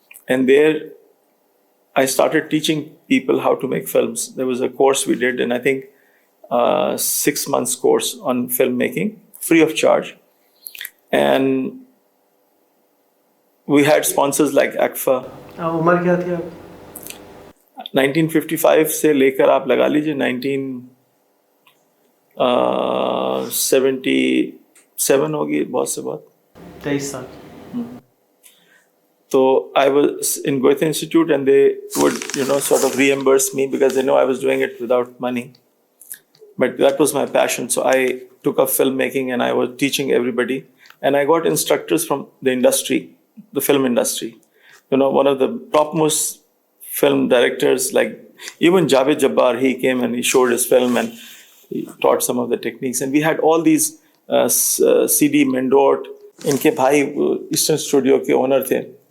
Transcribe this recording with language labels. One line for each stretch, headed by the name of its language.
English: And there I started teaching people how to make films. There was a course we did, and I think 6 months course on filmmaking, free of charge. And we had sponsors like ACFA.
Urdu: عمر کیا تھی آپ؟ 1955 سے لے کر آپ لگا لیجیے 1977 ہوگی بہت سے بات. 23 سال.
English: So I was in Goethe Institute, and they would, sort of reimburse me because they know I was doing it without money. But that was my passion. So I took up filmmaking and I was teaching everybody. And I got instructors from the industry, the film industry. One of the topmost film directors, like even Javed Jabbar, he came and he showed his film and he taught some of the techniques. And we had all these
Urdu: C D مینڈوٹ, ان کے بھائی eastern studio کے owner تھے.